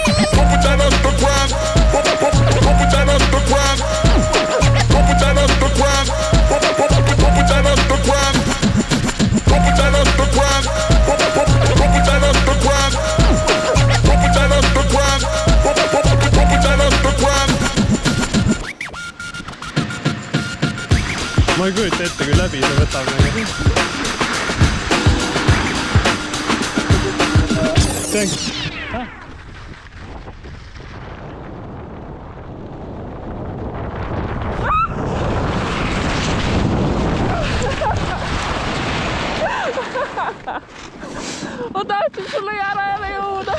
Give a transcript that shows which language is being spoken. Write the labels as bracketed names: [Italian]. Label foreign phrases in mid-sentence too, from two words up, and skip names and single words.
[English] Pump it that underground. Pump it that underground. Pump it that underground. Pump it that underground. Pump it that underground. Pump it that underground. Pump it that underground. Pump it that underground. [Estonian] Ma ei kujuta ette, kui läbi see võtab nagu. [English] Thanks. [Estonian] Ma tahtsin sulle järele jõuda.